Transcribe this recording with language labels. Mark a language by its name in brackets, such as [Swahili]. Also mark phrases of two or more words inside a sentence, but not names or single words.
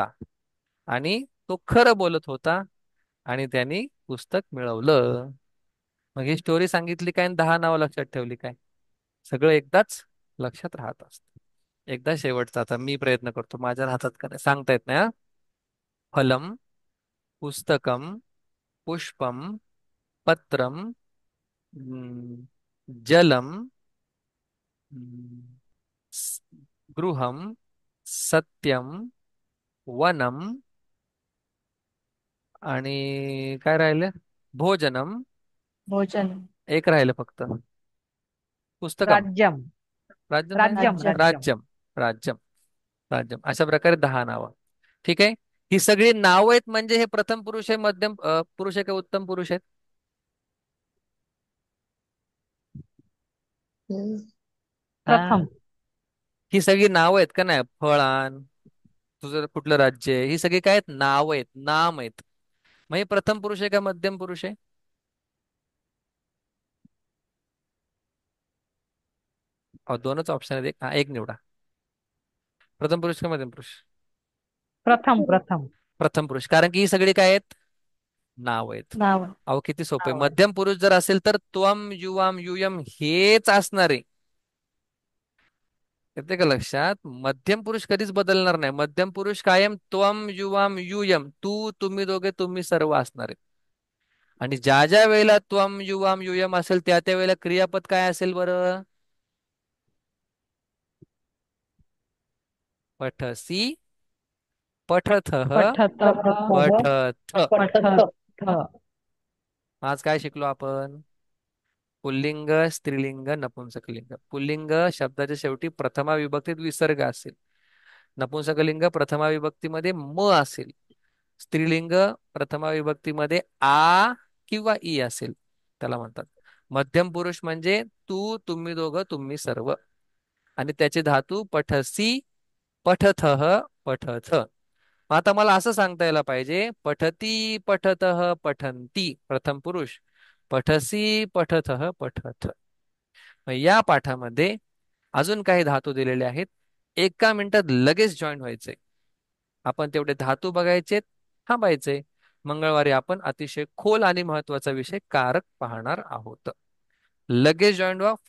[Marathi] आणि तो खरं बोलत होता आणि त्यांनी पुस्तक मिळवलं. मग ही स्टोरी सांगितली काय आणि 10 नावं लक्षात ठेवली काय? सगळं एकदाच लक्षात राहत असत. एकदा शेवटचा आता मी प्रयत्न करतो, माझ्या हातात का नाही सांगता येत नाही. हा. [Sanskrit] फलम, पुस्तकम, पुष्पम, पत्रम, जलम, हम्म, स- गृहम, सत्यम, वनम आणि काय राहिलं? [Marathi] भोजनम. भोजन, एक राहिलं फक्त. पुस्तकम. राज्यम, राज्यम नाही. राज्यम, राज्यम. राज्यम. राज्यम. राज्यम. अशा प्रकारे 10 नावं. ठीक आहे. ही सगळी नावं आहेत, म्हणजे हे प्रथम पुरुष आहे, मध्यम पुरुष आहे, का उत्तम पुरुष आहेत? हा. प्रथम, ही सगळी नावं आहेत का नाही? फळान, तुझं कुठलं राज्य आहे, ही सगळी काय आहेत? नाव आहेत, नाम आहेत. मग हे प्रथम पुरुष आहे का मध्यम पुरुष आहे? दोनच ऑप्शन आहेत. एक निवडा. प्रथम पुरुष का मध्यम पुरुष? प्रथम, प्रथम. प्रथम पुरुष, कारण की ही सगळी काय आहेत? नाव आहेत. नाव. अहो, किती सोपे. नाव आहे. मध्यम पुरुष जर असेल तर [Sanskrit] त्वम, युवाम, युयम [Marathi] हेच असणार आहे. येते का लक्षात? मध्यम पुरुष कधीच बदलणार नाही. मध्यम पुरुष कायम [Sanskrit] त्वम, युवाम, युयम, [Marathi] तू, तुम्ही दोघे, तुम्ही सर्व असणार आहे. आणि ज्या ज्या वेळेला [Sanskrit] त्वम, युवाम, युयम [Marathi] असेल, त्या त्या वेळेला क्रियापद काय असेल बरं? [Sanskrit] पठसी, पठथः, पठत, पठथ. पठत. [Marathi] आज काय शिकलो आपण? पुल्लिंग, स्त्रीलिंग, नपुंसकलिंग. पुल्लिंग शब्दाच्या शेवटी प्रथमा विभक्तीत विसर्ग असेल. नपुंसकलिंग प्रथमा विभक्तीमध्ये म असेल. स्त्रीलिंग प्रथमा विभक्तीमध्ये आ किंवा ई असेल. त्याला म्हणतात मध्यम पुरुष. म्हणजे तू, तुम्ही दोघं, तुम्ही सर्व. आणि त्याचे धातू [Sanskrit] पठसी, पठथः, पठथ. [Marathi] मग आता मला असं सांगता यायला पाहिजे, [Sanskrit] पठती पठतः पठन्ती प्रथम पुरुष, पठसी पठतः पठत. [Marathi] मग या पाठामध्ये अजून काही धातू दिलेले आहेत. एका मिनिटात लगेच जॉईन व्हायचे. आपण तेवढे धातू बघायचे, थांबायचे. मंगळवारी आपण अतिशय खोल आणि महत्वाचा विषय कारक पाहणार आहोत. लगेच जॉईन व्हा.